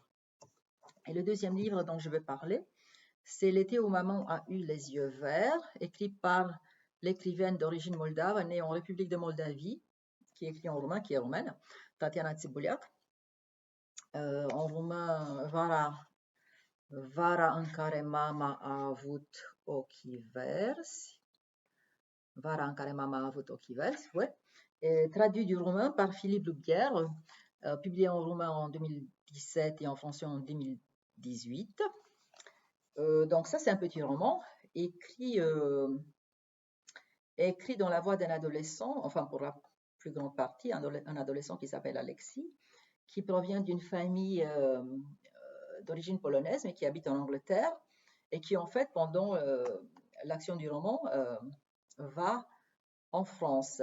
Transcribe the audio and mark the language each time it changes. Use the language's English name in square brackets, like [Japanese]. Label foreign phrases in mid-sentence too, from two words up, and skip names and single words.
[French] Et le deuxième livre dont je vais parler, c'est L'été où maman a eu les yeux verts, écrit par l'écrivaine d'origine moldave, née en République de Moldavie, qui écrit en roumain, qui est roumaine, Tatiana Tsibouliak. En roumain, [Romanian] Vara în care mama a avut ochii verzi. Vara în care mama a avut ochii verzi, [French] ouais. Et traduit du roumain par Philippe Loubière, publié en roumain en 2017 et en français en 2018. Donc ça, c'est un petit roman écrit dans la voix d'un adolescent, enfin pour la plus grande partie, un adolescent qui s'appelle Alexis, qui provient d'une famille d'origine polonaise, mais qui habite en Angleterre, et qui en fait, pendant l'action du roman, va en France.